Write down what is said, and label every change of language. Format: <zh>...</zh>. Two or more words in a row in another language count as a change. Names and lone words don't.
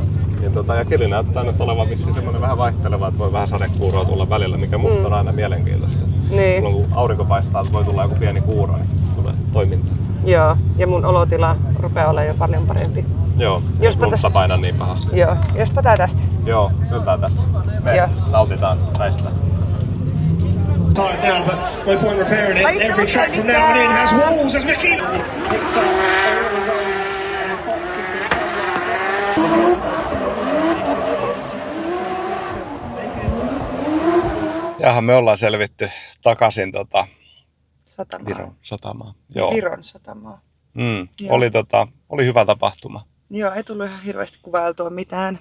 <fi>Ja keli näyttää nyt olevan vissiin semmoinen vähän vaihteleva, että voi vähän sadekuuroa tulla välillä, mikä musta on aina mielenkiintoista. Niin. Silloin kun aurinko paistaa, voi tulla joku pieni kuuro, niin tulee toimintaa. Joo. Ja mun olotila rupeaa olemaan jo paljon parempi. Joo, Jospa ei flunssa paina niin pahasti. Joo. Jospa tää tästä. Joo, yltää tästä. Me Joo. nautitaan näistä.</fi> <en>Time now, but no point repairing it. Every track from now on in has walls as Mickey picks up all the zones and boxed into the</en> <fi>Jaha, me ollaan selvitty takaisin Satamaa. Viron satamaan. Joo. Viron satamaa. Joo. Oli hyvä tapahtuma. Joo, ei tullut ihan hirveästi kuvailtua mitään.</fi>